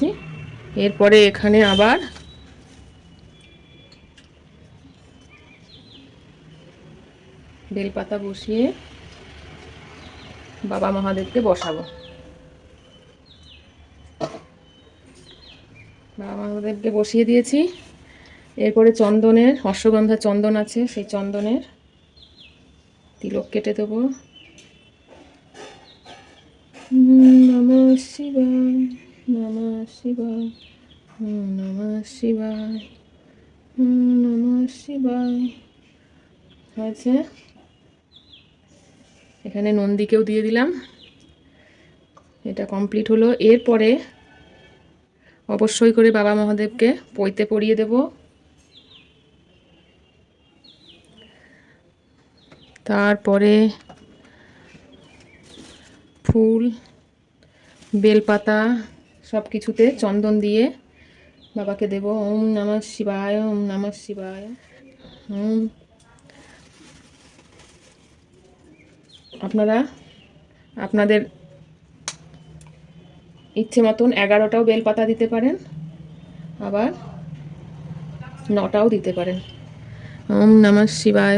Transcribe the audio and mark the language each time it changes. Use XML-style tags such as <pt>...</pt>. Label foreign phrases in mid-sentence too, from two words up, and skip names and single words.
<bn>এরপরে এখানে আবার বেলপাতা বসিয়ে বাবা মহাদেবকে বসাবো। বাবা মহাদেবকে বসিয়ে দিয়েছি। এরপরে চন্দনের, অশ্বগন্ধা চন্দন আছে, সেই চন্দনের তিলক কেটে দেবো।</bn> <sa>নমঃ শিবায়, নমঃ শিবায়, নমঃ শিবায়, নমঃ শিবায়।</sa> <bn>হয়েছে। এখানে নন্দীকেও দিয়ে দিলাম। এটা কমপ্লিট হলো। এরপরে অবশ্যই করে বাবা মহাদেবকে পৈতে পরিয়ে দেব। তারপরে ফুল, বেলপাতা সব কিছুতে চন্দন দিয়ে বাবাকে দেব।</bn> <sa>ওম নমঃ শিবায়, ওম নমঃ শিবায়।</sa> <bn>আপনারা আপনাদের ইচ্ছে মতন 11টাও বেলপাতা দিতে পারেন, আবার 9টাও দিতে পারেন।</bn> <sa>ওম নমঃ শিবায়।</sa>